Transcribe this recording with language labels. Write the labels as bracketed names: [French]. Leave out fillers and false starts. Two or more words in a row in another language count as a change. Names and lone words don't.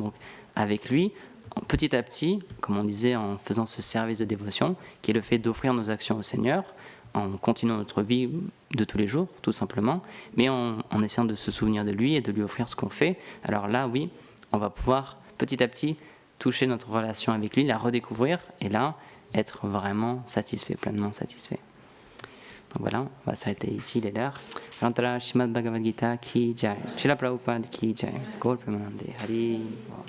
[French] Donc, avec lui, petit à petit, comme on disait, en faisant ce service de dévotion, qui est le fait d'offrir nos actions au Seigneur, en continuant notre vie de tous les jours, tout simplement, mais en essayant de se souvenir de lui et de lui offrir ce qu'on fait, alors là, oui, on va pouvoir petit à petit toucher notre relation avec lui, la redécouvrir, et là, être vraiment satisfait, pleinement satisfait. Donc voilà, on va s'arrêter ici, il est l'heure. [Hindi] श्रीमद् भगवद् गीता की जय, श्रील प्रभुपाद की जय, गौर प्रेमानन्दे हरि.